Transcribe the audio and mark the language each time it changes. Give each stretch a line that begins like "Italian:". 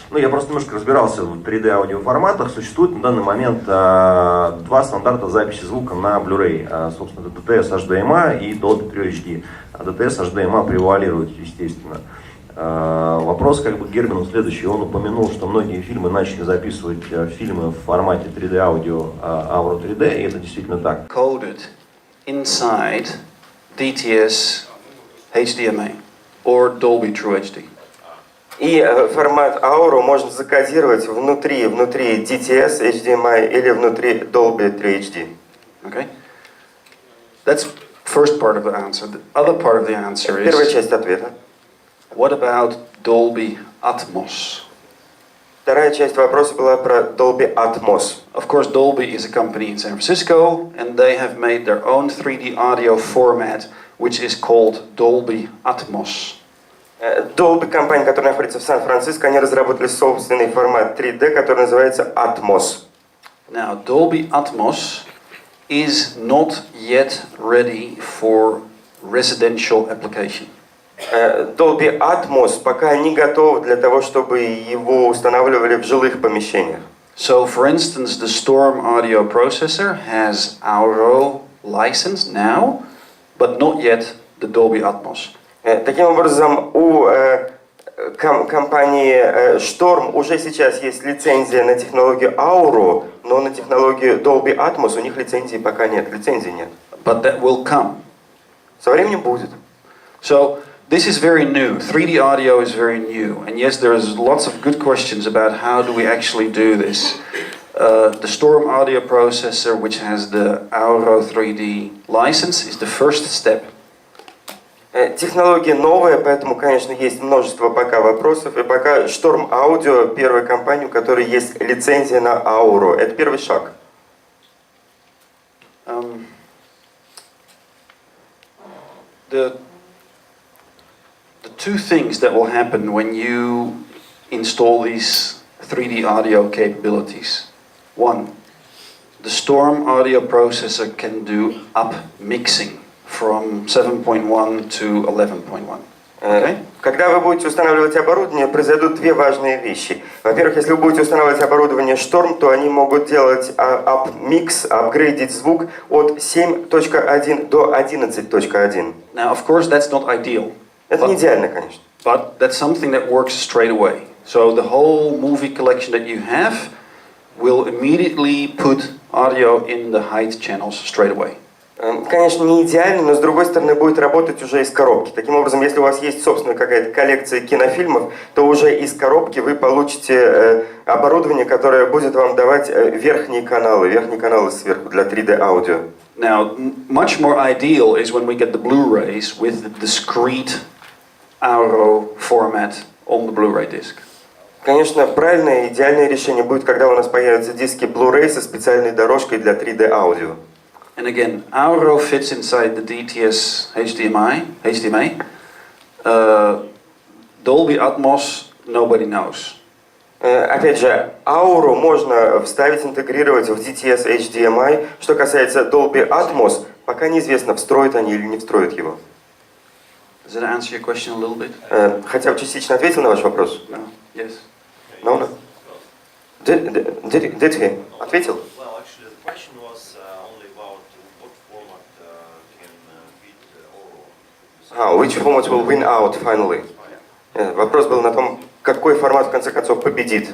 Russian: Я просто немножко разбирался в 3D аудиоформатах. Существует на данный момент два стандарта записи звука на Blu-ray. Собственно, это DTS HDMI и Dolby 3 HD. DTS HDMI превалирует, естественно. Вопрос к Гербену следующий. Он упомянул, что многие фильмы начали записывать фильмы в формате 3D аудио, Auro 3D, и это действительно так.
English: Coded inside DTS HDMI or Dolby True HD.
Russian: И формат Auro можно закодировать внутри DTS HDMI или внутри Dolby 3 HD.
English: Okay? That's first part of the answer. The other part of the answer is...
Russian: Первая часть ответа.
English: What about Dolby Atmos?
Russian: Вторая часть вопроса была про Dolby Atmos.
English: Of course, Dolby is a company in San Francisco, and they have made their own 3D audio format, which is called Dolby Atmos.
Russian: Dolby, компания, которая находится в Сан-Франциско, они разработали собственный формат 3D, который называется Atmos.
English: Now, Dolby Atmos is not yet ready for residential application.
Russian: Dolby Atmos пока не готов для того, чтобы его устанавливали в жилых помещениях.
English: So, for instance, the Storm audio processor has Auro license now, but not yet the Dolby Atmos.
Russian: Таким образом, у компании Storm уже сейчас есть лицензия на технологию Auro, но на технологию Dolby Atmos у них лицензии пока нет, лицензии нет.
English: But that will come.
Russian: Со временем будет.
English: So, this is very new. 3D audio is very new. And yes, there's lots of good questions about how do we actually do this. The Storm audio processor, which has the Auro 3D license, is the first step.
Russian: Технология новая, поэтому, конечно, есть множество пока вопросов. И пока Storm Audio, первая компания, у которой есть лицензия на Auro. Это первый шаг.
English: The two things that will happen when you install these 3D audio capabilities. One, the Storm audio processor can do up mixing from 7.1 to 11.1. Okay?
Russian: Когда вы будете устанавливать оборудование, произойдут две важные вещи. Во-первых, если вы будете устанавливать оборудование Storm, то они могут делать up-mix, апгрейдить звук от 7.1 до 11.1.
English: Now, of course, that's not ideal.
Russian: Это не идеально, конечно.
English: But that's something that works straight away. So the whole movie collection that you have will immediately put audio in the height channels straight away.
Russian: Конечно, не идеально, но с другой стороны будет работать уже из коробки. Таким образом, если у вас есть собственная какая-то коллекция кинофильмов, то уже из коробки вы получите оборудование, которое будет вам давать верхние каналы сверху для 3D аудио.
English: Now, much more ideal is when we get the Blu-rays with the discrete Auro format on the Blu-ray disc.
Russian: Конечно, правильное, идеальное решение будет, когда у нас появятся диски Blu-ray со специальной дорожкой для 3D аудио.
English: And again, Auro fits inside the DTS HDMI. Dolby Atmos, nobody knows.
Russian: Опять же, Auro можно вставить, интегрировать в DTS HDMI. Что касается Dolby Atmos, пока неизвестно, встроят они или не встроят его.
English: Does that answer your question a little bit?
Russian: Хотя бы частично ответил на ваш вопрос?
English: No. Yes. No. Did he?
Russian: Ответил?
English: Well, actually, the question was only about what format can beat Auro. Which format will win out finally?
Russian: Вопрос был на том, какой формат в конце концов победит.